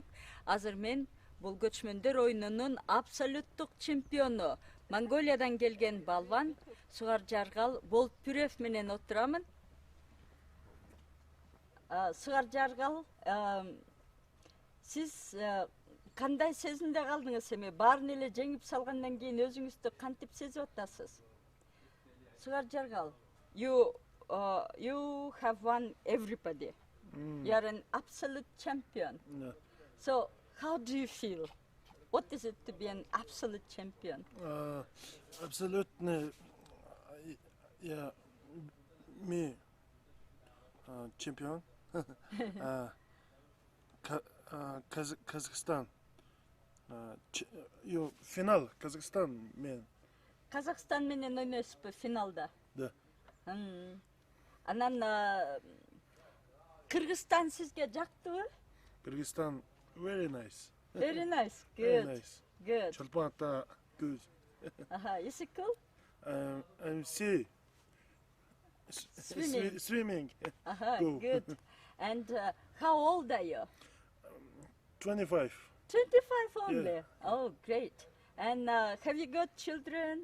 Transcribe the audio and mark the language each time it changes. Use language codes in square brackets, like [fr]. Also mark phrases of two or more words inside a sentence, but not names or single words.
[ky] Азыр мен бул көчмөндөр ойнунун абсолюттук чемпиону, Монголиядан келген балван Сугар Жаргал Болтпүрев менен отурамын. Сугар Жаргал, сиз кандай сезимде калдыңыз эми? Баарын эле жеңип салгандан кийин өзүңүздү кантип сезип атасыз? [en] Сугар Jargal, you have won everybody. You are an absolute champion. Yeah. So how do you feel? What is it to be an absolute champion? [ru] Абсолютно, я me чемпион. Казахстан. [ky] Финал Казахстан мен. Казахстан менен ойнойсузбу финалда? [ru] Да. [ky] Анан Кыргызстан сизге жактыбы? [en] Кыргызстан very nice. Very nice. Very Good. nice. Good. Чолпон ата good. Is it cool? I'm sea. Swimming. Swimming. Go. Good. And how old are you? 25. 25 only. Yeah. Oh, great. And have you got children?